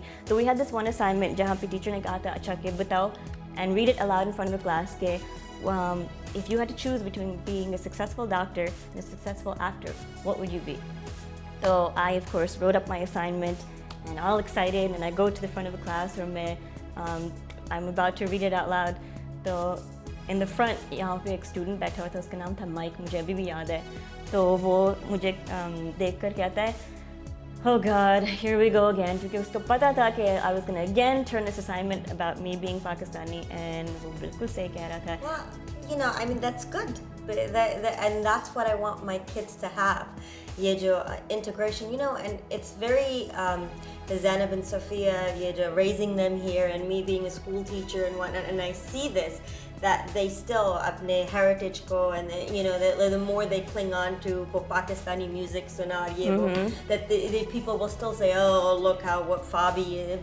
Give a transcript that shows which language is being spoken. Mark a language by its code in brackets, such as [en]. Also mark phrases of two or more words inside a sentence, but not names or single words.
[en] So we had this one assignment [hi] जहाँ पे teacher ने कहा था, अच्छा के बताओ, [en] and read it aloud in front of the class ke, if you had to choose between being a successful doctor and a successful actor, what would you be? So I, of course, wrote up my assignment and all excited, and I go to the front of the classroom and I'm about to read it out loud. So in the front, [hi] यहाँ पे एक student बैठा हुआ था, उसका नाम था Mike, मुझे अभी भी याद है. तो वो मुझे देख कर कहता है, [en] oh God, here we go again, क्योंकि उसको पता था कि I was going to again turn this assignment about me being Pakistani, and वो बिल्कुल सही कह रहा था. Well, you know, I mean, that's good. And that's what I want my kids to have. [hi] ये जो [en] integration, you know, and it's very, Zainab and Sophia, [hi] ये जो [en] raising them here, and me being a school teacher and whatnot, and I see this, that they still [hi] apne heritage ko, [en] and you know, the more they cling on to Pakistani music, [hi] सुनार ये वो, [en] that the people will still say, oh look what Fabi is.